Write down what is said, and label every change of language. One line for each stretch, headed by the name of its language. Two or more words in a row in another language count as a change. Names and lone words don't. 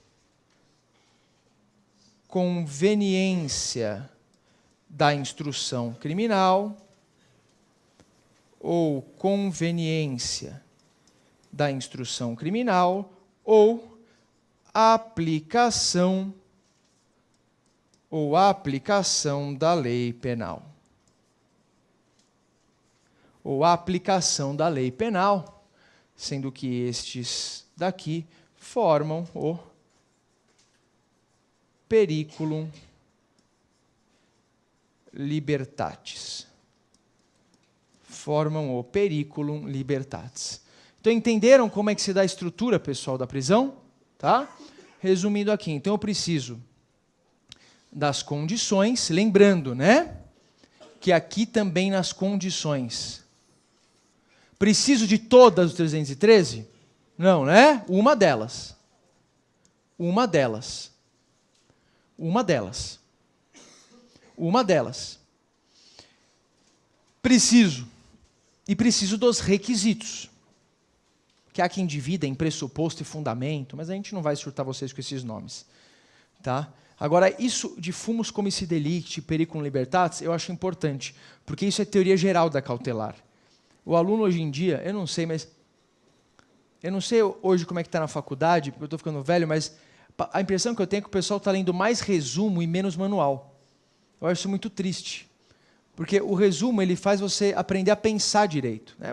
Portuguese: conveniência da instrução criminal, ou conveniência da instrução criminal, ou aplicação da lei penal. Ou aplicação da lei penal, sendo que estes daqui formam o
Latin: periculum libertatis.
Portuguese: Formam o
Latin: periculum libertatis.
Portuguese: Então, entenderam como é que se dá a estrutura, pessoal, da prisão? Tá? resumindo aqui, então eu preciso das condições, lembrando, né? Que aqui também nas condições. Preciso de todas os 313? Não, né? Uma delas. Uma delas. Uma delas. Uma delas. Preciso. E preciso dos requisitos. Que há quem divida em pressuposto e fundamento, mas a gente não vai surtar vocês com esses nomes. Tá? Agora, isso de
Latin: fumus comici delicti, periculum libertatis,
Portuguese: eu acho importante, porque isso é teoria geral da cautelar. O aluno hoje em dia, eu não sei hoje como é que está na faculdade, porque eu estou ficando velho, mas a impressão que eu tenho é que o pessoal está lendo mais resumo e menos manual. Eu acho isso muito triste. Porque o resumo ele faz você aprender a pensar direito, né?